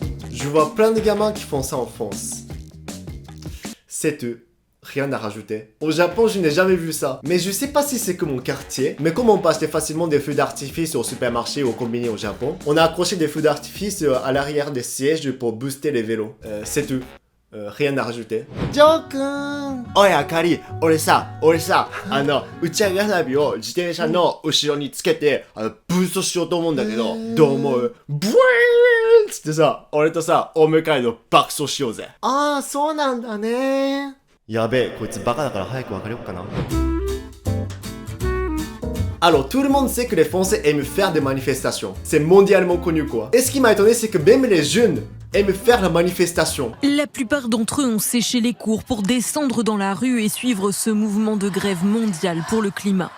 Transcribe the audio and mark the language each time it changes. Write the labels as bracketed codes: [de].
[fr] Je vois plein de gamins qui font ça en France. C'est eux. Rien à rajouter. Au Japon, je n'ai jamais vu ça. Mais je sais pas si c'est que mon quartier. Mais comme on passe facilement des feux d'artifice au supermarché ou au combini au Japon, on a accroché des feux d'artifice à l'arrière des sièges pour booster les vélos. C'est tout. Rien à rajouter. Jokun! [ja] Oi, Akari, 俺さ、打ち上げ花火を自転車の後ろにつけて、ブーストしようと思うんだけど、どう思う？ブイーンつってさ、俺とさ、お迎えの爆走しようぜ。ああ、そうなんだね。やべえ、こいつバカだから早く別れよっかな。 [fr] Alors, tout le monde sait que les Français aiment faire des manifestations. C'est mondialement connu, quoi. Et ce qui m'a étonné, c'est que même les jeunes aiment faire la manifestation. La plupart d'entre eux ont séché les cours pour descendre dans la rue et suivre ce mouvement de grève mondiale pour le climat.